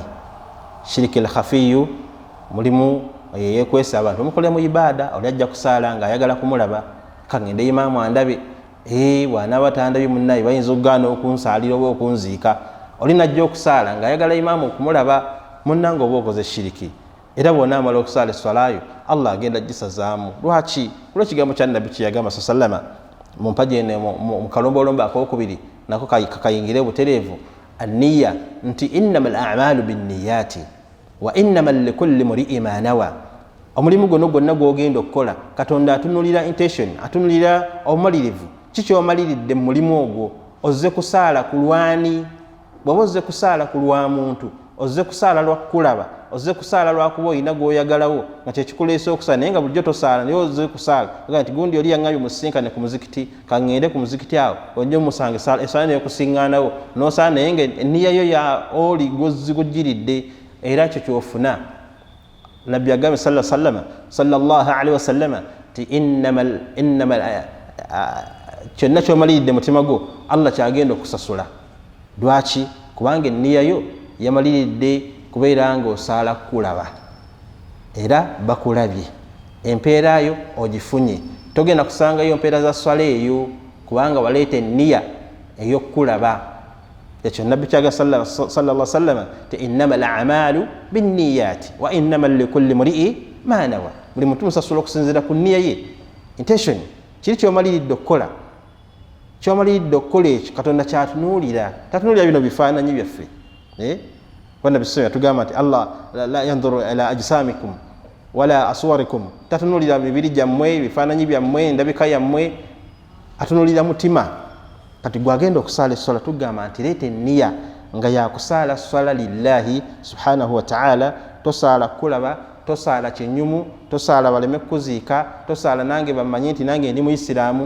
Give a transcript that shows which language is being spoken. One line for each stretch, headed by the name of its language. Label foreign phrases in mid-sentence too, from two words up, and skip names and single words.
Ganda: Shiriki al-khafiyu mulimu yekwesa abantu omukolera mu ibaada oli ajja kusaala ng'ayagala kumulaba kangende imaamu andabe bw'anaaba tandabye munnaye bayinza okugaana okunsaalira oba okunziika oli najja okusaala ng'ayagala imaamu okumulaba munnange oba okoze shiriki era bw'onaamala okusaala esswalaayo Allah agenda gisazaamu. Lwaki? Olw'ekigambo kya Nabbi kye yagamba sallama mu mpaji eno mu kalombolombo ak'okubiri nako kakayingire butereevu anniya nti
Arabic: إنما الأعمال بالنيات وإنما لكل امرئ ما نوى.
Ganda: Omulimu gono gwonna gw'ogenda okukola Katonda atunulira intention, atunulira obumalirivu. Kiki omaliridde mu mulimu ogwo? Ozze kusaala ku lwani? Bw'oba ozze kusaala ku lwa muntu, ozze kusaala lwa kulaba, ozze kusaala lwa kuba olina gw'oyagalawo nga kyekikuleesa okusaala naye nga bulijjo tosaala naye ozze kusaala aga nti gundi oli yaŋŋambye musisinkane ku muzikiti kaŋŋende ku muzikiti awo ojje omusanga esaala naye kusiŋŋaanawo n'osaala naye nga enniyayo ya oli gozigugiridde era ekyo kyofuna. Nabbi agambe
Arabic: صلى الله عليه وسلم
Ganda: ti innamal kyonna kyomaliridde mutima gwo Allah kyagenda okusasula. Lwaki? Kubanga enniyayo yamaliridde kubeera nga osaala kulaba era bakulabye empeerayo ogifunye togenda kusangayo mpeera za swala eyo kubanga waleeta enniya ey'okulaba. Ekyo Nabbi kyaga
Arabic: صلى الله عليه وسلم
Ganda: ti
Arabic: إنما الأعمال بالنيات وإنما لكل امرئ ما نوى.
Ganda: Buli muntu musasula okusinziira ku nniya ye, intention. Kiri kyomaliridde okukola, kyomaliridde okukola ekyo Katonda kyatunuulira. Tatunuulira bino bifaananyi byaffe. Wanda bisomya tugamba nti
Arabic: الله لا ينظر إلى أجسامكم ولا صوركم.
Ganda: Tatunuulira mibiri gyammwe, bifaananyi byammwe, endabika yammwe, atunuulira mutima. Kati gwagenda okusaala esswala tugamba nti leeta enniya nga yakusaala swala
Arabic: لله سبحانه وتعالى.
Ganda: Tosaala kulaba, tosaala kyenyumu, tosaala baleme kuziika, tosaala nange bamanyi nti nange ndi Muisiraamu.